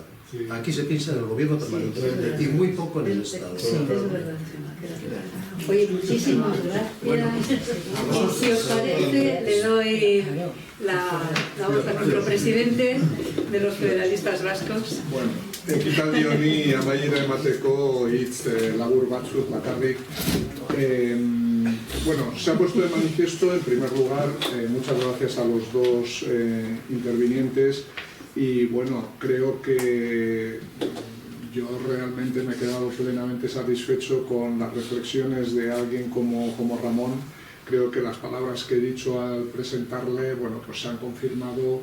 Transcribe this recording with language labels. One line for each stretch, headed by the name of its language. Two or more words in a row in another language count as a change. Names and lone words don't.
Spanish: Sí. Aquí se piensa en el gobierno permanentemente y muy poco en el Estado. Sí, es verdad. Oye, muchísimas gracias. Si os parece, le doy la voz a nuestro presidente de los federalistas vascos.
Basque: Bueno, ekitaldi honi amaiera emateko hitz labur batzuk bakarrik.
Spanish: Bueno, se ha puesto de manifiesto, en primer lugar, muchas gracias a los dos intervinientes, y bueno, creo que yo realmente me he quedado plenamente satisfecho con las reflexiones de alguien como Ramón, creo que las palabras que he dicho al presentarle, bueno, pues se han confirmado.